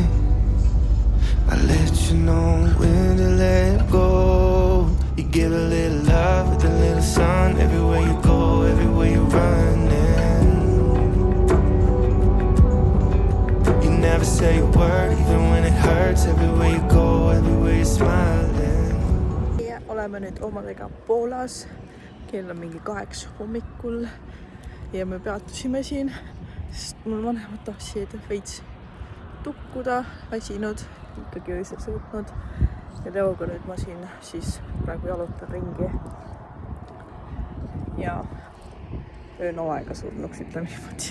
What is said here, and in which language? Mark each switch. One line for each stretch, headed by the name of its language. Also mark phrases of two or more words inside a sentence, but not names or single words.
English: I'll let you know when to let go. You give a little love with a little sun. Everywhere you go, everywhere you're running. You never say a word, even when it hurts. Everywhere you go, everywhere you're smiling.
Estonian: Ja oleme nüüd omadega Poolas. kell on mingi 8 hommikul ja me peatusime siin, sest mul vanemad tahtsid veits tukkuda, väsinud, ikkagi öösel sõitnud ja Leoga nüüd ma siin siis praegu jalutan ringi ja öön aega surnuks, ütleme niimoodi.